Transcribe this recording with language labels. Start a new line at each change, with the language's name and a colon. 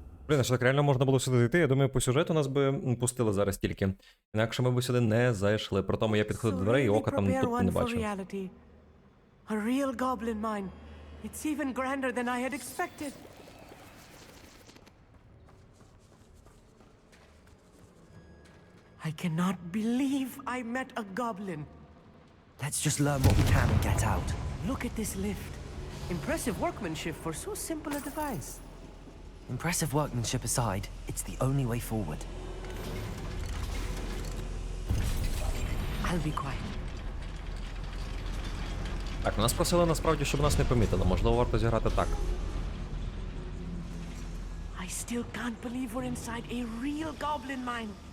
Ukrainian: Блін, а що так реально можна було сюди зайти? Я думаю, по сюжету нас би пустили зараз тільки. Інакше ми б сюди не зайшли. При тому я підходив до дверей і ока там тут не бачив.
English: A real goblin mine. It's even grander than I had expected. I cannot believe I met a goblin. Let's just learn what we can and get out. Look at this lift. Impressive workmanship for so simple a device. Impressive workmanship aside, it's the only way forward. I'll be quiet.
Ukrainian: Так, нас просили насправді, щоб нас не помітили. Можливо, варто зіграти так.
English: I still can't believe we're inside a real goblin mine.